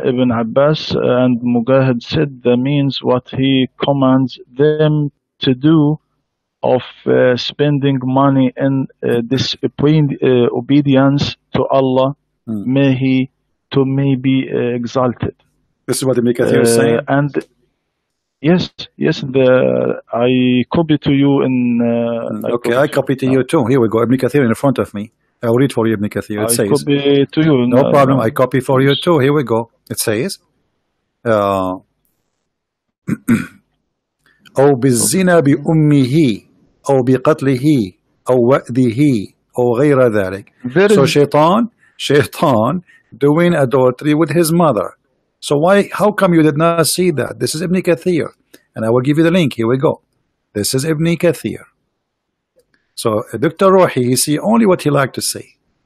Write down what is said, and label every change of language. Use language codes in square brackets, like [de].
[en] Ibn Abbas and Mujahid said that means what he commands them to do of spending money in obedience to Allah, may he be exalted. This is what Ibn Kathir is saying. And yes, I copy to you in. Okay, I copy to you too. Here we go. Ibn Kathir in front of me. I'll read for you Ibn Kathir. It says. Copy to you. No problem. I copy for you too. Here we go. It says. [ar] أو بالزنا بأمه أو بقتله أو وأده أو غير ذلك. [en] So shaitan doing adultery with his mother. So how come you did not see that? This is Ibn Kathir, and I will give you the link. Here we go. This is Ibn Kathir. So Dr. Rohi, he see only what he liked to see.